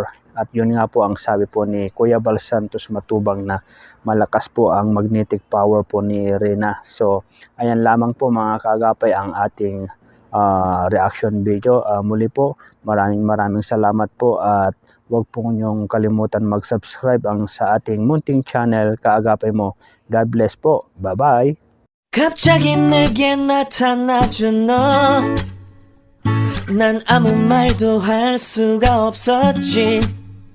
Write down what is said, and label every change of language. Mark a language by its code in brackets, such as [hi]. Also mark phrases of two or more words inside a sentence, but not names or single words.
[tl] At yun nga po ang sabi po ni Kuya Bal Santos Matubang na malakas po ang [en] magnetic power [tl] po ni Rina. So ayan lamang po mga kaagapay ang ating reaction video. Muli po maraming salamat po at huwag po niyong kalimutan mag-subscribe ang sa ating munting channel Kaagapay Mo. [en] God bless [tl] po. Bye-bye. [ko] 갑자기 내게 나타나준 너 난 아무 말도 할 수가 없었지